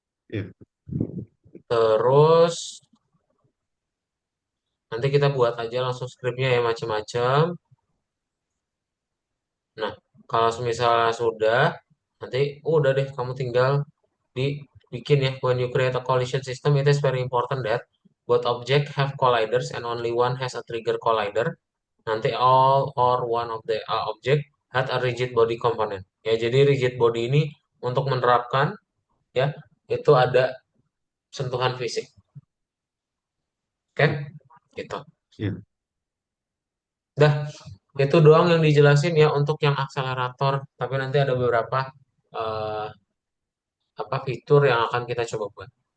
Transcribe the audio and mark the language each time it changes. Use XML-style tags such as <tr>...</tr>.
<id>ya. terus nanti kita buat aja langsung scriptnya ya macam-macam. Nah, kalau misalnya sudah, nanti udah deh kamu tinggal dibikin ya.</id> <en>When you create a collision system, it is very important that both object have colliders and only one has a trigger collider.</en> <id>Nanti</id> <en>all or one of the object had a rigid body component.</en> <id>Ya, jadi rigid body ini untuk menerapkan ya itu ada sentuhan fisik. Oke, Hmm. gitu. Ya. Dah, itu doang yang dijelasin ya untuk yang akselerator. Tapi nanti ada beberapa eh, apa fitur yang akan kita coba buat.</id>